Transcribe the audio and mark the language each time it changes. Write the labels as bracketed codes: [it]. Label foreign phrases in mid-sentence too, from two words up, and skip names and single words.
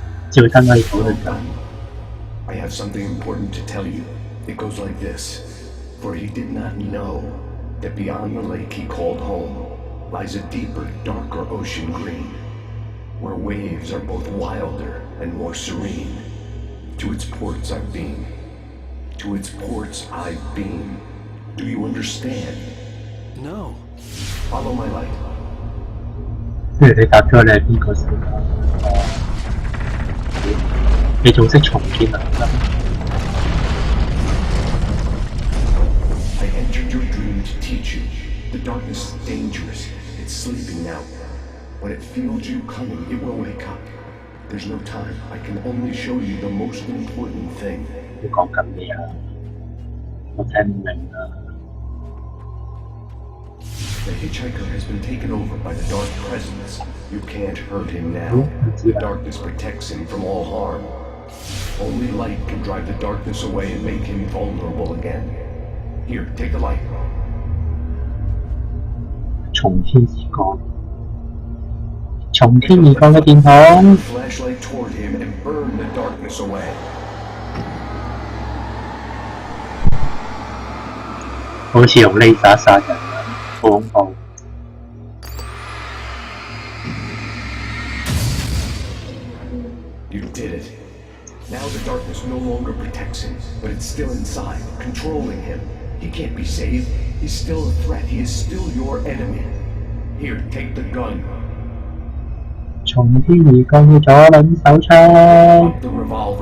[yue] 照燈可以討論㗎。 [en] I have something important to tell you. It goes like this. For he did not know that beyond the lake he called home lies a deeper, darker ocean green, where waves are both wilder and more serene. To its ports I've been. To its ports I've been. Do you understand? No. Follow my light. [yue] 不如你答咗你係邊個先啦？你仲識重建啊？ [en] I entered your dream to teach you. The darkness is dangerous. It's sleeping now. When it feels you coming, it will wake up. There's no time. I can only show you the most important thing. [yue] 你講緊咩啊？我聽唔明啊！ [en] The hitchhiker has been taken over by the dark presence. You can't hurt him now. The darkness protects him from all harm. Only light can drive the darkness away and make him vulnerable again. Here, take the light. [yue] 從天而降，從天而降嘅電筒。 [en] Flashlight toward him and burn the darkness away. [yue] 好似用 laser 殺人啊！好恐怖。 [en] You did it. Now the darkness no longer protects him, but it's still inside, controlling him. He can't be saved. He's still a threat. He is still your enemy. Here, take the gun. [yue] 從天而降嘅左輪手槍。 [en] Drop the revolver.